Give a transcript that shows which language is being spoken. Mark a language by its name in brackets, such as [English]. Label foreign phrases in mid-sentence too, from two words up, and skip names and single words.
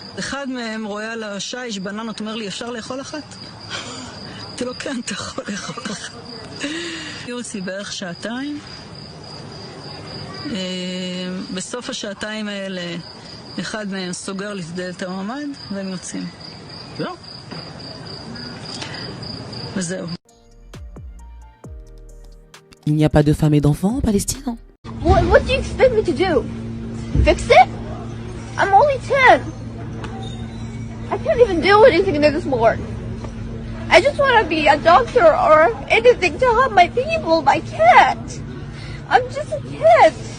[Hebrew] אחד מהם רואה על השיש בננות, אומר לי, אפשר לאכול אחת? אמרתי לו, כן, אתה יכול לאכול אחת. היו אותי בערך 2 שעתיים. בסוף השעתיים האלה, אחד מהם סוגר לי את דלת המעמד, והם יוצאים. זהו. [French] Il n'y a pas de femmes et d'enfants en Palestine? [English] What do you expect me to do? Fix it? I'm only 10. I can't even do anything this morning. I just want to be a doctor or anything to help my people, but I can't. I'm just a kid.